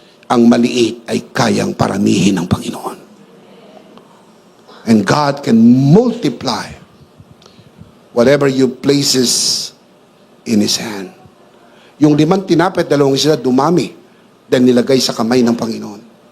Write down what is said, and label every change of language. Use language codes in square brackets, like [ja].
[tl] Ang maliit ay kayang paramihin ng Panginoon. [en] And God can multiply whatever you places in His hand. [tl] Yung 5 tinapay at 2 isda dumami dahil nilagay sa kamay ng Panginoon.